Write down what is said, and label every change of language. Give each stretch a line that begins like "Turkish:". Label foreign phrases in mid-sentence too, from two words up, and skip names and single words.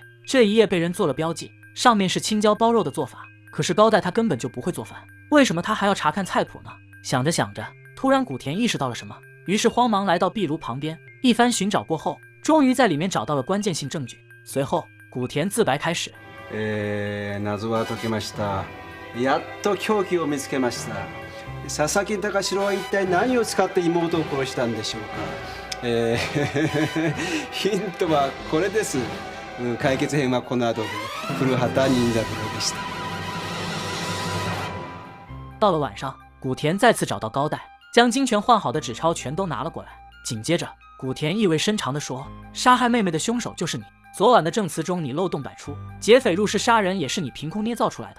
Chinese: 这一页被人做了标记，上面是青椒包肉的做法，可是高代他根本就不会做饭，为什么他还要查看菜谱呢？想着想着，突然古田意识到了什么，于是慌忙来到壁炉旁边，一番寻找过后，终于在里面找到了关键性证据。随后古田自白开始，
Japanese: 謎は解けました。やっと凶器を見つけました。佐々木高城は一体何を使って妹を殺したんでしょうか。ヒントはこれです。解決編はこの後で。古畑任三郎でした。
Chinese: 到了晚上，古田再次找到高代，将金泉换好的纸钞全都拿了过来。紧接着古田意味深长地说，杀害妹妹的凶手就是你，昨晚的证词中你漏洞百出，劫匪入室杀人也是你凭空捏造出来的。